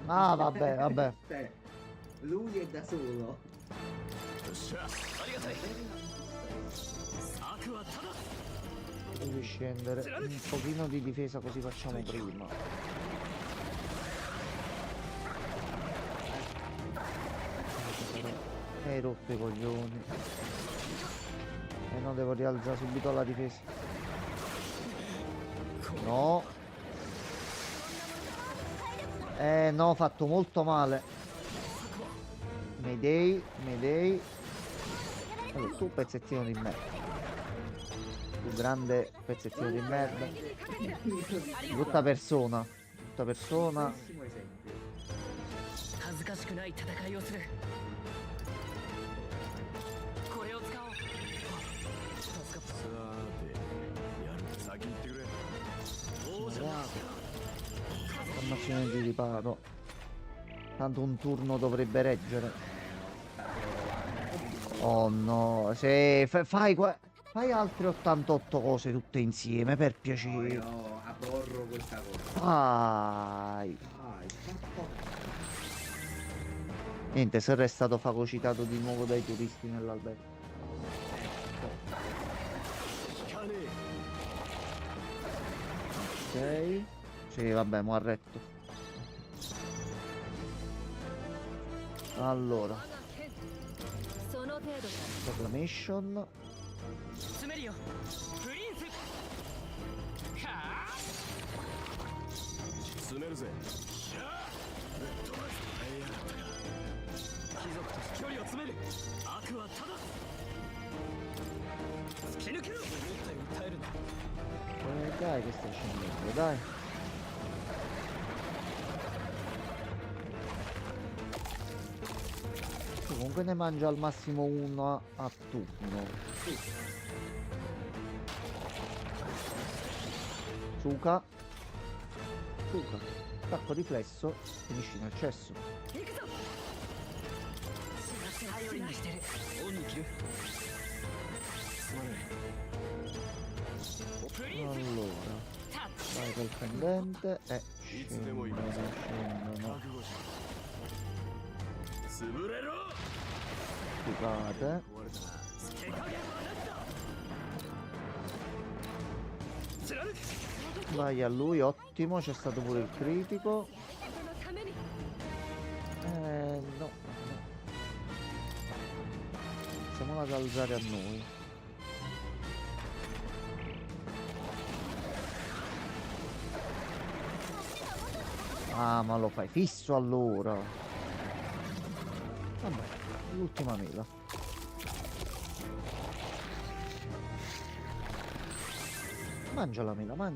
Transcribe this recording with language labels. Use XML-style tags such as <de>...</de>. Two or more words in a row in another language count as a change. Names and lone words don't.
<it>Ah, vabbè, vabbè. Cioè, lui è da solo.</it> <ja>よっしゃありがたい策はただ</ja> <it>Devi scendere un pochino di difesa così facciamo prima. Hai rotto i coglioni. E no, devo rialzare subito la difesa. No. No, ho fatto molto male.</it> <en>Mayday, Mayday.</en> <it>Allora, tu pezzettino di merda. Tu grande pezzettino di merda. Brutta persona. Brutta persona. Bellissimo esempio.</it> <ja>恥ずかしくない戦いをするこれを使おう助かったさてやる先行ってくれ王者の</ja> <it>Formazione di riparo. Tanto un turno dovrebbe reggere. Oh no, se fai altre 88 cose tutte insieme, per No, piacere. io aborro questa cosa. Dai. Dai, fatto. Niente, Serra è stato fagocitato di nuovo dai turisti nell'albergo.</it> <ja>効かねえ</ja> <it>Ok. Sì, vabbè, mo' ha retto. Allora,</it> <ja>我が剣その程度だ</ja> <it>Proclamation.</it> <ja>詰めるよプリンスはあ詰めるぜしゃあぶっ飛ばすやったか貴族として距離を詰める悪はただ突き抜ける訴えるんだ</ja> <it>Dai che stai scendendo, dai. Comunque ne mangia al massimo uno a turno. Suka. Suka. Attacco riflesso. Finisci nel cesso.</it> <ja>行くぞ頼りにしてるオンに切るすまないプリンス</ja> <it>Allora.</it> <ja>タッチ</ja> <it>Vai col pendente.</it> <ja>いつでも行く</ja> <it>Scendono.</it> <ja>覚悟しろ潰れろ</ja> <it>Scusate.</it> <ja>壊れたな手加減はなしだ貫く</ja> <it>Vai a lui, ottimo. C'è stato pure il critico.</it> <ja>そのために</ja> <it>No. iniziamola ad alzare a noi. Ah, ma lo fai fisso allora. Vabbè, l'ultima mela. Mangia la mela, mangia.</it>